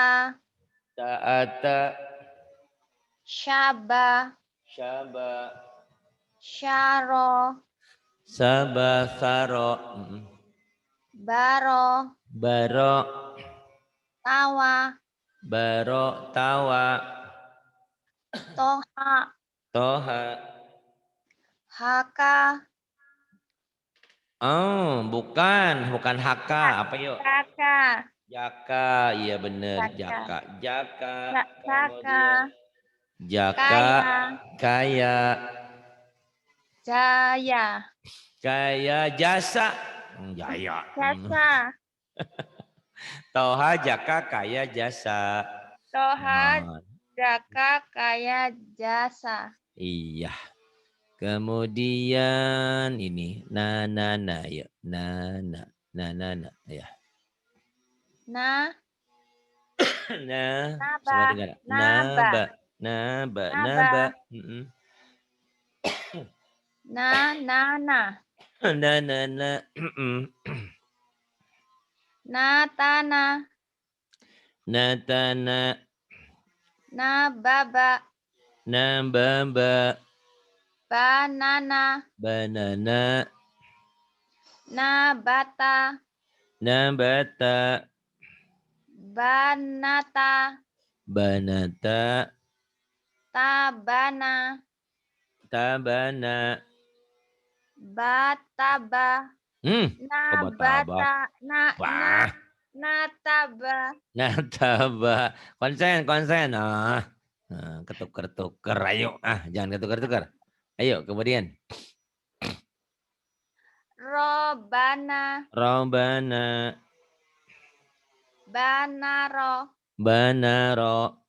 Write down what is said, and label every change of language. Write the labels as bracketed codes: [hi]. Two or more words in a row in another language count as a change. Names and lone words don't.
[id] ta'ata, syaba, syaba, syaro, saba, saro, baro, baro, tawa, baro, tawa, toha, toha. haka, Oh, bukan haka. Apa yuk? kaka, Jaka, iya bener, kaka, jaka. Jaka, kaka, kemudian jaka, kaya, kaya, jaya, kaya jasa. Jaya. jasa, Toha, jaka, kaya, jasa. toha, Nah, jaka, kaya, jasa. iya. Kemudian ini, na, ya. Na, ya. Na, Nah, naba, semua dengar. naba, Naba, naba, naba, naba. na, Na. natana, Natana, nababa, nababa, banana, banana, nabata, nabata, banata, banata, tabana, tabana. bataba, Kok bataba? nabata, Wah, nataba, nataba. Konsen. Ketuker-tuker. Ayo, jangan ketuker-tuker. Ayo, kemudian. robana, Robana, banaro, banaro,